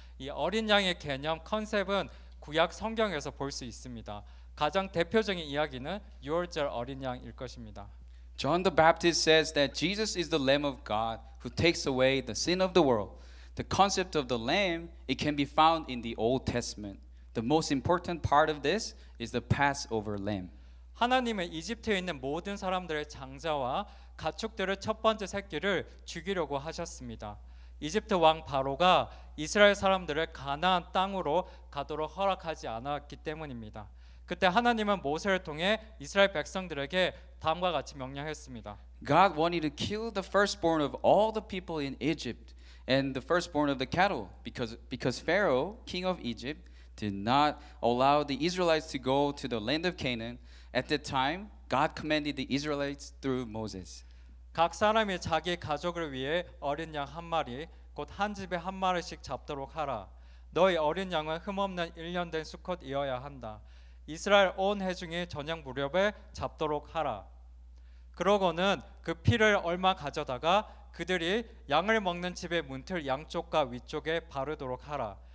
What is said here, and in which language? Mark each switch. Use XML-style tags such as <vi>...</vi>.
<ko>이 어린 양의 개념 컨셉은 구약 성경에서 볼 수 있습니다. 가장 대표적인 이야기는 유월절 어린 양일 것입니다.</ko> <en>John the Baptist says that Jesus is the Lamb of God who takes away the sin of the world. The concept of the lamb, it can be found in the Old Testament. The most important part of this is the Passover lamb.</en> <ko>하나님은 이집트에 있는 모든 사람들의 장자와 가축들의 첫 번째 새끼를 죽이려고 하셨습니다. 이집트 왕 바로가 이스라엘 사람들을 가나안 땅으로 가도록 허락하지 않았기 때문입니다. 그때 하나님은 모세를 통해 이스라엘 백성들에게 다음과 같이 명령했습니다.</ko> <en>God wanted to kill the firstborn of all the people in Egypt and the firstborn of the cattle because Pharaoh, king of Egypt, did not allow the Israelites to go to the land of Canaan. At that time, God commanded the Israelites through Moses.</en> <ko>각 사람이 자기 가족을 위해 어린 양 한 마리, 곧 한 집에 한 마리씩 잡도록 하라. 너희 어린 양은 흠없는 1년 된 수컷이어야 한다. 이스라엘 온 회중이 저녁 무렵에 잡도록 하라. 그러고는 그 피를 얼마 가져다가 그들이 양을 먹는 집의 문틀 양쪽과 위쪽에 바르도록 하라.</ko>